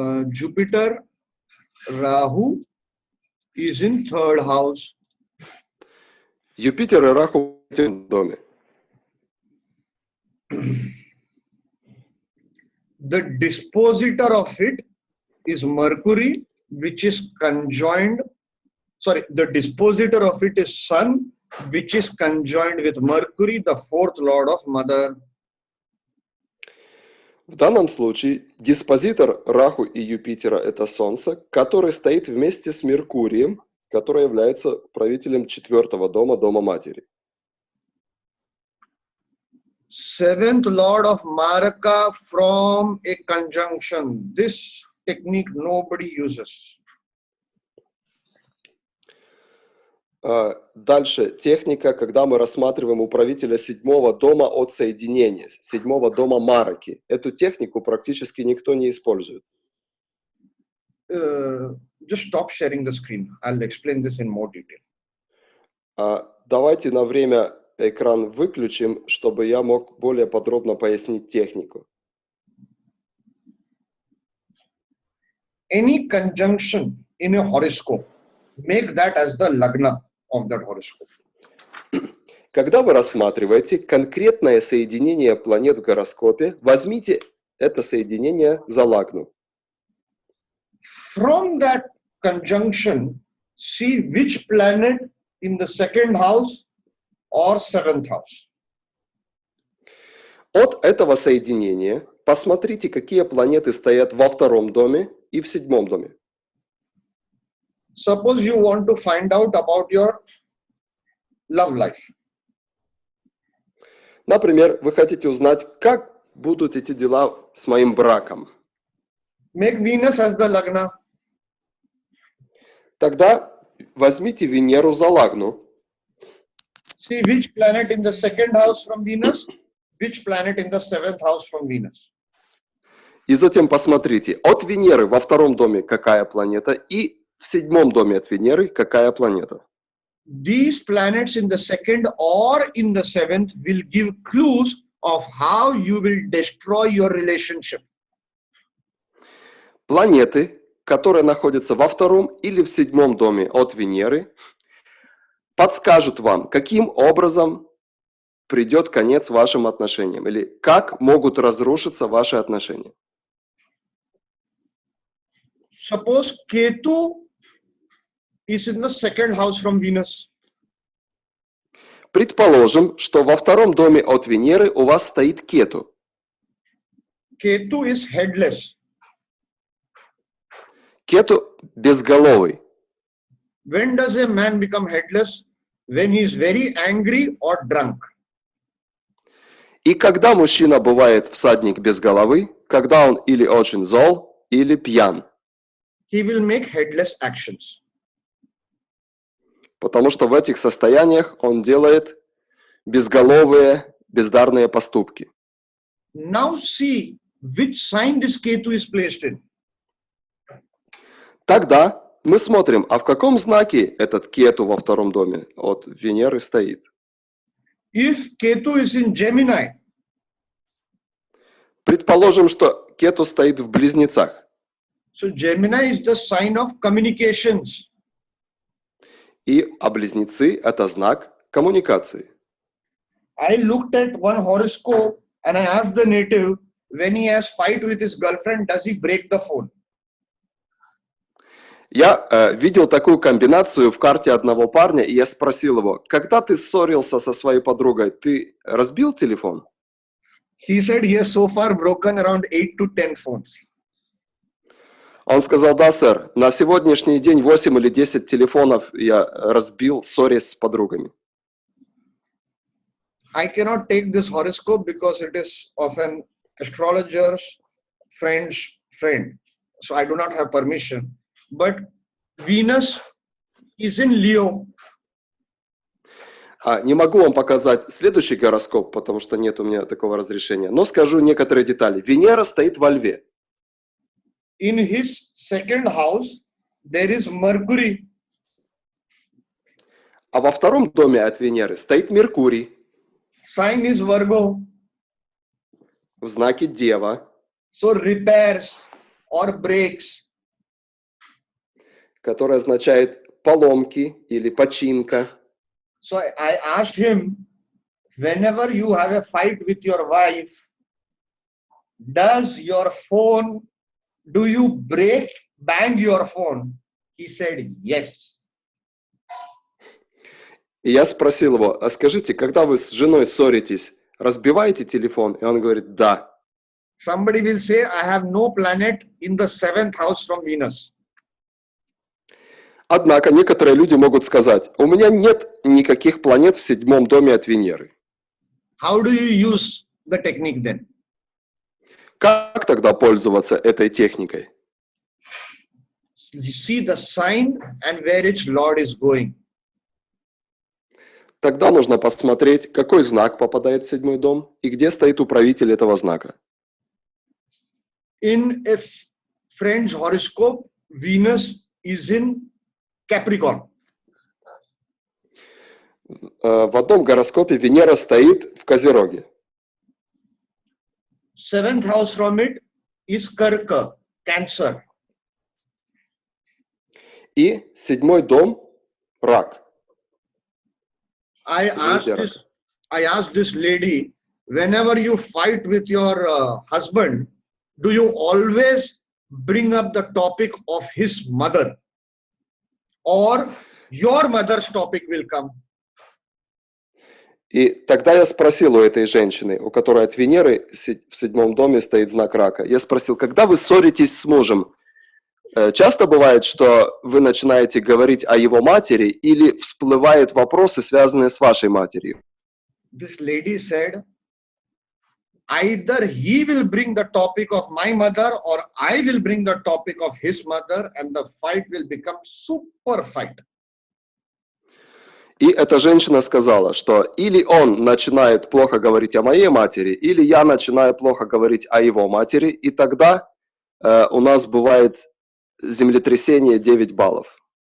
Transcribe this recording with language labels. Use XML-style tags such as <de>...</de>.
<en>Jupiter Rahu is in third house.</en> <ru>Юпитер и Раху в третьем доме.</ru> <en>The dispositor of it is Mercury, which is conjoined. The dispositor of it is Sun, which is conjoined with Mercury, the fourth lord of mother.</en> <ru>В данном случае диспозитор Раху и Юпитера – это Солнце, который стоит вместе с Меркурием, который является правителем четвертого дома, дома матери.</ru> <en>Seventh lord of Maraka from a conjunction. This technique nobody uses.</en> <ru>Дальше техника, когда мы рассматриваем управителя седьмого дома от соединения, седьмого дома Мараки. Эту технику практически никто не использует.</ru> <en>Just stop sharing the screen. I'll explain this in more detail.</en> <ru>Давайте на время экран выключим, чтобы я мог более подробно пояснить технику.</ru> <en>Any conjunction in a horoscope, make that as the lagna of that horoscope.</en> <ru>Когда вы рассматриваете конкретное соединение планет в гороскопе, возьмите это соединение за лагну.</ru> <en>From that conjunction, see which planet in the second house or seventh house.</en> <ru>От этого соединения посмотрите, какие планеты стоят во втором доме и в седьмом доме.</ru> <en>Suppose you want to find out about your love life.</en> <ru>Например, вы хотите узнать, как будут эти дела с моим браком.</ru> <en>Make Venus as the lagna.</en> <ru>Тогда возьмите Венеру за лагну.</ru> <en>See which planet in the second house from Venus, which planet in the seventh house from Venus.</en> <ru>И затем посмотрите, от Венеры во втором доме какая планета и в седьмом доме от Венеры какая планета.</ru> <en>These planets in the second or in the seventh will give clues of how you will destroy your relationship.</en> <ru>Планеты, которые находятся во втором или в седьмом доме от Венеры, подскажут вам, каким образом придет конец вашим отношениям или как могут разрушиться ваши отношения.</ru> <en>Suppose Ketu is in the second house from Venus.</en> <ru>Предположим, что во втором доме от Венеры у вас стоит Кету.</ru> <en>Ketu is headless.</en> <ru>Кету безголовый.</ru> <en>When does a man become headless? When he is very angry or drunk.</en> <ru>И когда мужчина бывает всадник без головы, когда он или очень зол, или пьян.</ru> <en>He will make headless actions.</en> <ru>Потому что в этих состояниях он делает безголовые, бездарные поступки.</ru> <en>Now see which sign this Ketu is placed in.</en> <ru>Тогда мы смотрим, а в каком знаке этот Кету во втором доме от Венеры стоит.</ru> <en>If Ketu is in Gemini,</en> <ru>Предположим, что Кету стоит в Близнецах.</ru> <en>so Gemini is the sign of communications.</en> <ru>А Близнецы – это знак коммуникации.</ru> <en>I looked at one horoscope and I asked the native, when he has fight with his girlfriend, does he break the phone?</en> <ru>Я видел такую комбинацию в карте одного парня, и я спросил его, когда ты ссорился со своей подругой, ты разбил телефон?</ru> <en>He said he has so far broken around 8 to 10 phones.</en> <ru>Он сказал, да, сэр, на сегодняшний день 8 или 10 телефонов я разбил, ссорясь с подругами.</ru> <en>I cannot take this horoscope because it is of an astrologer's friend's friend. So I do not have permission. But Venus is in Leo.</en> <ru>Не могу вам показать следующий гороскоп, потому что нет у меня такого разрешения, но скажу некоторые детали. Венера стоит во Льве.</ru> <en>In his second house, there is Mercury.</en> <ru>А во втором доме от Венеры стоит Меркурий</ru> <en>Sign is Virgo.</en> <ru>в знаке Дева,</ru> <en>So repairs or breaks.</en> <ru>который означает поломки или починка.</ru> <en>So I asked him, whenever you have a fight with your wife, does your phone, do you bang your phone? He said, yes.</en> <ru>И я спросил его, а скажите, когда вы с женой ссоритесь, разбиваете телефон? И он говорит, да.</ru> <en>Somebody will say, I have no planet in the 7th house from Venus.</en> <ru>Однако некоторые люди могут сказать, у меня нет никаких планет в седьмом доме от Венеры.</ru> <en>How do you use the technique then?</en> <ru>Как тогда пользоваться этой техникой?</ru> <en>You see the sign and where its Lord is going.</en> <ru>Тогда нужно посмотреть, какой знак попадает в седьмой дом и где стоит управитель этого знака.</ru> <en>In a friend's horoscope, Venus is in Capricorn.</en> <ru>В одном гороскопе Венера стоит в Козероге.</ru> <en>7th house from it is Karka, Cancer.</en> <ru>И седьмой дом – Рак.</ru> <en>I asked this lady, whenever you fight with your husband, do you always bring up the topic of his mother? Or your mother's topic will come?</en> <ru>И тогда я спросил у этой женщины, у которой от Венеры в седьмом доме стоит знак Рака, я спросил, когда вы ссоритесь с мужем, часто бывает, что вы начинаете говорить о его матери или всплывают вопросы, связанные с вашей матерью?</ru> <en>This lady said, either he will bring the topic of my mother or I will bring the topic of his mother and the fight will become super fight.</en> <ru>И эта женщина сказала, что или он начинает плохо говорить о моей матери, или я начинаю плохо говорить о его матери, и тогда у нас бывает землетрясение 9 баллов.</ru>